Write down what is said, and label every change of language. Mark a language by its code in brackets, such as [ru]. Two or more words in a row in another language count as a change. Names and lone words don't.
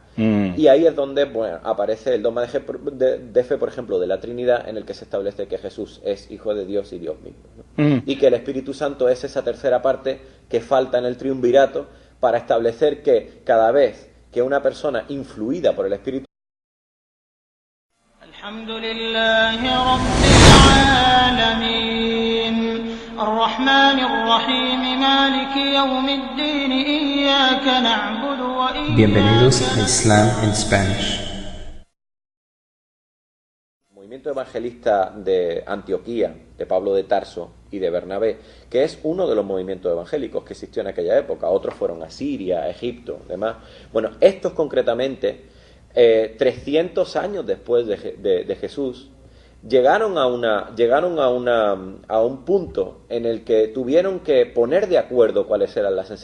[es] Y ahí es donde aparece el dogma de fe, por ejemplo, de la Trinidad, en el que se establece que Jesús es Hijo de Dios y Dios mismo, ¿no? Y que el Espíritu Santo es esa tercera parte que falta en el triunvirato para establecer que cada vez que una persona influida por el Espíritu [ar] الحمد لله رب العالمين الرحمن الرحيم مالك يوم الدين إياك نعبد وإياك [es] Bienvenidos a Islam en Spanish. El movimiento evangelista de Antioquía, de Pablo de Tarso y de Bernabé, que es uno de los movimientos evangélicos que existió en aquella época. Otros fueron a Siria, a Egipto, demás. Bueno, estos concretamente, 300 años después de Jesús, llegaron a un punto en el que tuvieron que poner de acuerdo cuáles eran las enseñanzas